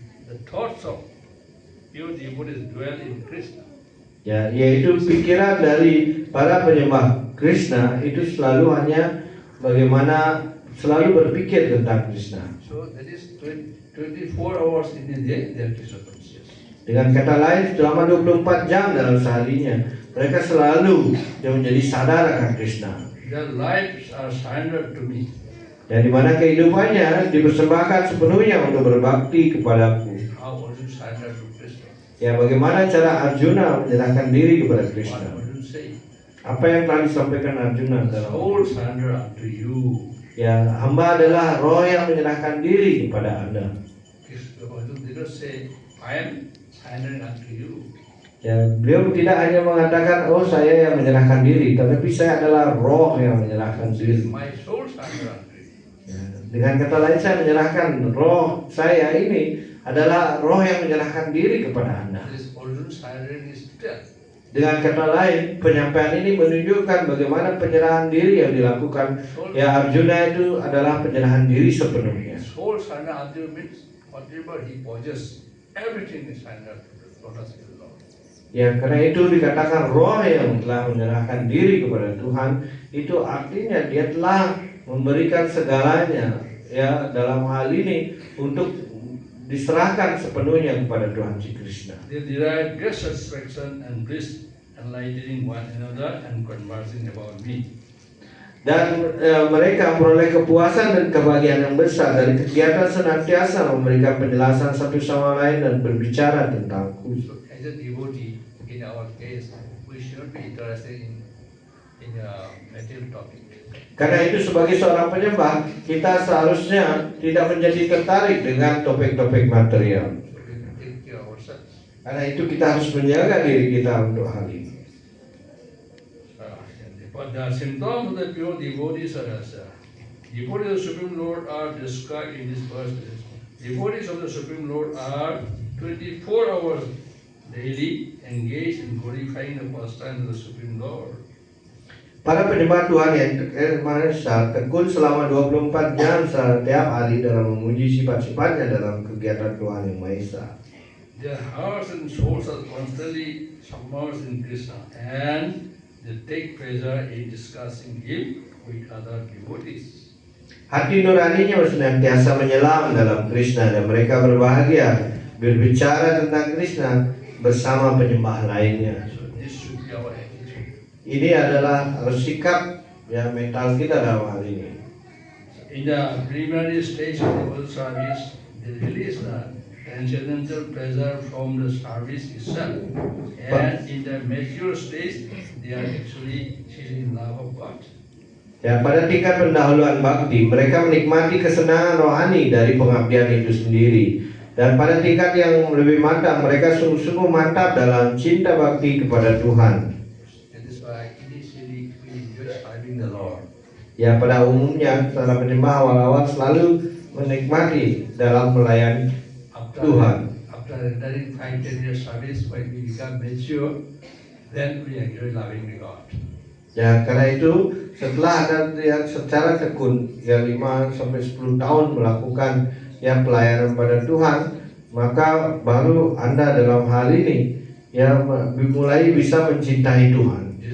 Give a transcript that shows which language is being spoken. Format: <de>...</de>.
<en>The thoughts of pure devotees dwell in Krishna.</en> <id>Ya, yaitu pikiran dari para penyembah Krishna itu selalu hanya bagaimana selalu berpikir tentang Krishna.</id> <en>So that is 24 hours in a day they are Krishna conscious.</en> <id>Dengan kata lain, selama 24 jam dalam seharinya, mereka selalu yang menjadi sadar akan Krishna.</id> <en>Their lives are surrendered to me.</en> <id>Dan di mana kehidupannya dipersembahkan sepenuhnya untuk berbakti kepadaku.</id> <en>How would you surrender to Krishna?</en> <id>Ya, bagaimana cara Arjuna menyerahkan diri kepada</id> <en>What</en> <id>Krishna?</id> <en>would you say?</en> <id>Apa yang telah disampaikan Arjuna dalam</id> <en>Soul surrender unto you.</en> <id>ya, hamba adalah roh yang menyerahkan diri kepada Anda.</id> <en>Krishna did not say, I am surrendering unto you.</en> <id>Ya, beliau tidak hanya mengatakan, oh saya yang menyerahkan diri, tetapi saya adalah roh yang menyerahkan diri.</id> <en>My soul surrender unto you.</en> <id>Ya, dengan kata lain, saya menyerahkan roh saya ini adalah roh yang menyerahkan diri kepada Anda.</id> <en>This original surrendering is death.</en> <id>Dengan kata lain, penyampaian ini menunjukkan bagaimana penyerahan diri yang dilakukan. Ya, Arjuna itu adalah penyerahan diri sepenuhnya.</id> <en>Soul surrender unto you means whatever he possesses, everything is surrendered to the lotus feet of the Lord.</en> <id>Ya, karena itu dikatakan roh yang telah menyerahkan diri kepada Tuhan, itu artinya dia telah memberikan segalanya ya dalam hal ini untuk diserahkan sepenuhnya kepada Tuhan Sri Krishna.</id> <en>They derive great satisfaction and bliss, enlightening one another and conversing about me.</en> <id>Dan mereka memperoleh kepuasan dan kebahagiaan yang besar dari kegiatan senantiasa memberikan penjelasan satu sama lain dan berbicara tentangku.</id> <en>So as a devotee, in our case, we should be interested in a material topic.</en> <id>Karena itu sebagai seorang penyembah, kita seharusnya tidak menjadi tertarik dengan topik-topik material.</id> <en>So we can take care of ourselves.</en> <id>Karena itu kita harus menjaga diri kita untuk hal ini.</id> <en>But the symptoms of the pure devotees are as devotees of the Supreme Lord are described in this verse. Devotees of the Supreme Lord are 24 hours daily engaged in glorifying the pastimes of the Supreme Lord.</en> <id>Para penyembah Tuhan yang tekun selama 24 jam setiap hari dalam memuji sifat-sifatnya dalam kegiatan Tuhan Yang Maha Esa.</id> <en>Their hearts and souls are constantly submerged in Krishna, and they take pleasure in discussing Him with other devotees.</en> <id>Hati nuraninya senantiasa menyelam dalam Krishna dan mereka berbahagia berbicara tentang Krishna bersama penyembah lainnya.</id> <en>So this should be our attitude.</en> <id>Ini adalah sikap ya mental kita dalam hal ini.</id> <en>In the preliminary stage of devotional service, they release the transcendental pleasure from the service itself, and in the mature stage, they are actually in love of God.</en> <id>Ya, pada tingkat pendahuluan bakti, mereka menikmati kesenangan rohani dari pengabdian itu sendiri. Dan pada tingkat yang lebih mantap, mereka sungguh-sungguh mantap dalam cinta bakti kepada Tuhan.</id> <en>That is why initially we enjoy serving the Lord.</en> <id>Ya, pada umumnya para penyembah awal-awal selalu menikmati dalam melayani Tuhan.</id> <en>After rendering 5-10 years service, when we become mature, then we enjoy loving the God.</en> <id>Ya, karena itu setelah Anda yang secara tekun ya 5-10 tahun melakukan ya pelayanan pada Tuhan, maka baru Anda dalam hal ini ya mulai bisa mencintai Tuhan.</id>